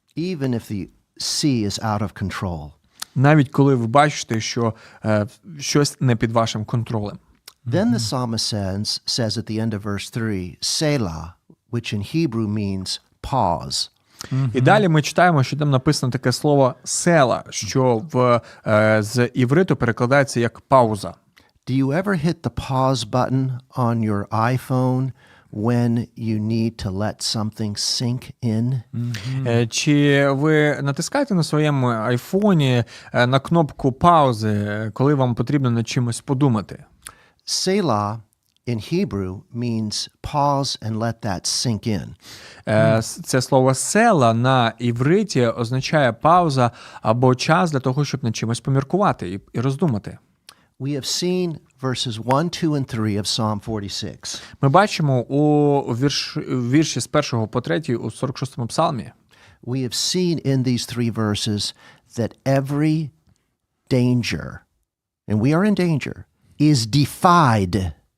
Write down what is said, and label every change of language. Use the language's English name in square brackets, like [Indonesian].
[English] Even if the sea is out of control. [Ukrainian] Навіть коли ви бачите, що щось не під вашим контролем. [English] Then the psalmist says at the end of verse 3, Selah, which in Hebrew means pause. [Ukrainian] І далі ми читаємо, що там написано таке слово «села», що з івриту перекладається як «пауза». [English] Do you ever hit the pause button on your iPhone when you need to let something sink in? [Ukrainian] Чи ви натискаєте на своєму айфоні на кнопку паузи, коли вам потрібно над чимось подумати? [English] Selah in Hebrew means pause and let that sink in. [Ukrainian] Це слово «села» на івриті означає пауза або час для того, щоб над чимось поміркувати і роздумати. [English] We have seen verses 1, 2, and 3 of Psalm 46. [Ukrainian] Ми бачимо у вірші з 1 по 3 у 46-му псалмі. [English] We have seen in these three verses that every danger, and we are in danger, is defied.